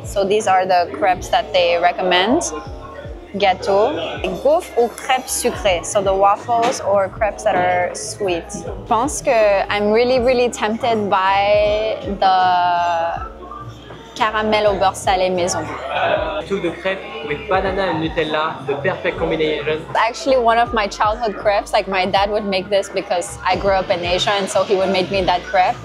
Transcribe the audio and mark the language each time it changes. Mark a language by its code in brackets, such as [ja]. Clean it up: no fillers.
[en] So these are the crepes that they recommend. [fr] Gâteau, gaufres ou crêpes sucrées. [en] So the waffles or crepes that are sweet. [fr] Je pense que [en] I'm really tempted by the [fr] caramel au beurre salé maison. [en] To the crepe with banana and Nutella, the perfect combination. Actually, one of my childhood crepes, like my dad would make this because I grew up in Asia and so he would make me that crepe.